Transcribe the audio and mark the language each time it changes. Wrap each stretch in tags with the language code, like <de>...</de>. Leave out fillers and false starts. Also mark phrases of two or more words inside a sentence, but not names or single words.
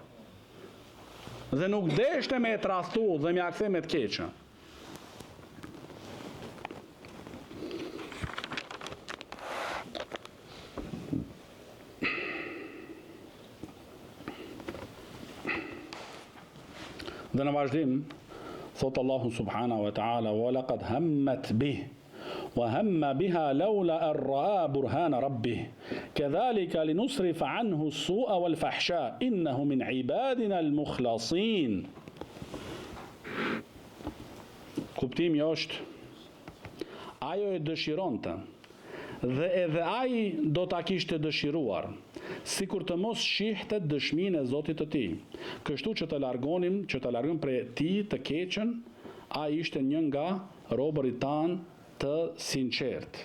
<sq>Dhe nuk deshte me e tradhtu dhe me ja kthe me të keqe. Dhe në vazhdim, thotë</sq> <ar>الله سبحانه وتعالى ولقد همت به وهم بها لولا أن رأى برهان ربه كذلك لنصرف عنه السوء والفحشاء إنه من عبادنا المخلصين.</ar> <sq>Kuptimi është, ajo e dëshironte, dhe edhe ai do ta kishte dëshiruar, sikur të mos shihte dëshminë e Zotit të tij. Kështu që të largojmë prej tij të keqen, ai ishte një nga robërit tan të sinqert.</sq>